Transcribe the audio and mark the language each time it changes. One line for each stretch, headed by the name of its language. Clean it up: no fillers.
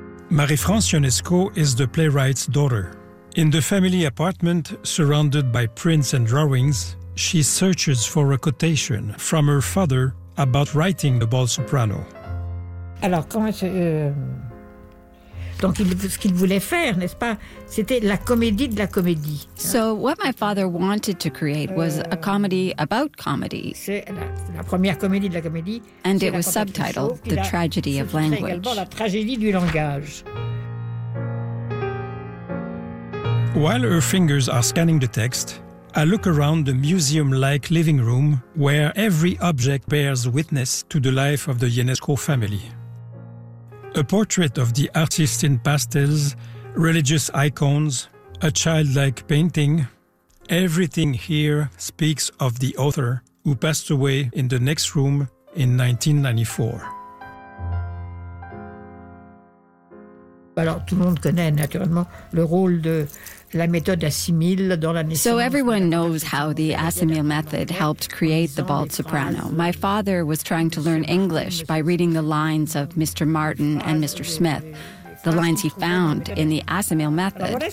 English: Marie-France Ionesco is the playwright's daughter. In the family apartment, surrounded by prints and drawings, she searches for a quotation from her father about writing the bald soprano.
French: Alors, comment je... Donc, ce qu'il voulait faire, n'est-ce pas, c'était la comédie de la comédie.
English: So, what my father wanted to create was a comedy about comedy.
French: C'est la première comédie de la comédie.
English: And it was subtitled The Tragedy of Language.
French: C'est également la tragédie du langage.
English: While her fingers are scanning the text, I look around the museum-like living room where every object bears witness to the life of the Ionesco family. A portrait of the artist in pastels, religious icons, a childlike painting. Everything here speaks of the author who passed away in the next room in 1994.
French: Alors, tout le monde connaît naturellement le rôle de la méthode Assimil dans la naissance.
English: So everyone knows how the Assimil method helped create the bald soprano. My father was trying to learn English by reading the lines of Mr. Martin and Mr. Smith, the lines he found in the Assimil method.